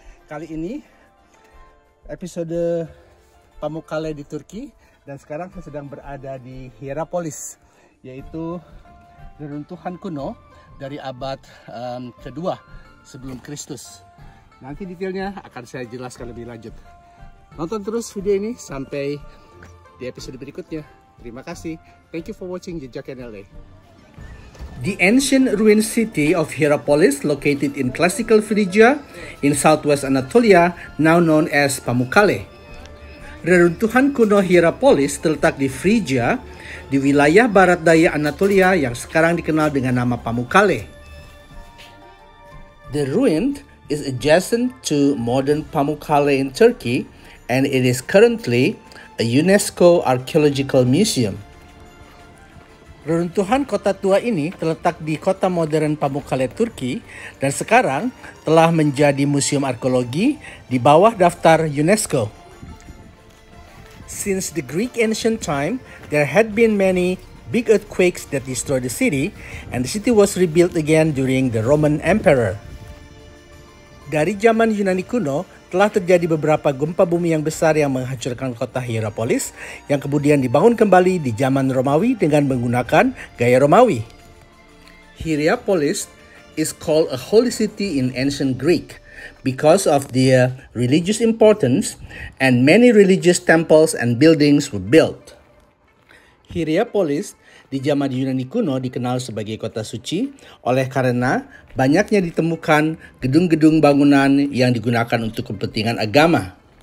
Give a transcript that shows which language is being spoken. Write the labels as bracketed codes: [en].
[id] Kali ini episode Pamukkale di Turki, dan sekarang saya sedang berada di Hierapolis, yaitu reruntuhan kuno dari abad kedua sebelum Kristus. Nanti detailnya akan saya jelaskan lebih lanjut. Nonton terus video ini sampai di episode berikutnya. Terima kasih. [en] Thank you for watching Jejak NLA. The ancient ruined city of Hierapolis, located in classical Phrygia in southwest Anatolia, now known as Pamukkale. [id] Reruntuhan kuno Hierapolis terletak di Phrygia, di wilayah barat daya Anatolia yang sekarang dikenal dengan nama Pamukkale. [en] The ruin is adjacent to modern Pamukkale in Turkey, and it is currently a UNESCO Archaeological Museum. [id] Reruntuhan kota tua ini terletak di kota modern Pamukkale, Turki, dan sekarang telah menjadi museum arkeologi di bawah daftar UNESCO. [en] Since the Greek ancient time, there had been many big earthquakes that destroyed the city, and the city was rebuilt again during the Roman Emperor. [id] Dari zaman Yunani kuno, telah terjadi beberapa gempa bumi yang besar yang menghancurkan kota Hierapolis, yang kemudian dibangun kembali di zaman Romawi dengan menggunakan gaya Romawi. [en] Hierapolis is called a holy city in ancient Greek because of the religious importance, and many religious temples and buildings were built. [id] Hierapolis di zaman Yunani kuno dikenal sebagai kota suci oleh karena banyaknya ditemukan gedung-gedung bangunan yang digunakan untuk kepentingan agama.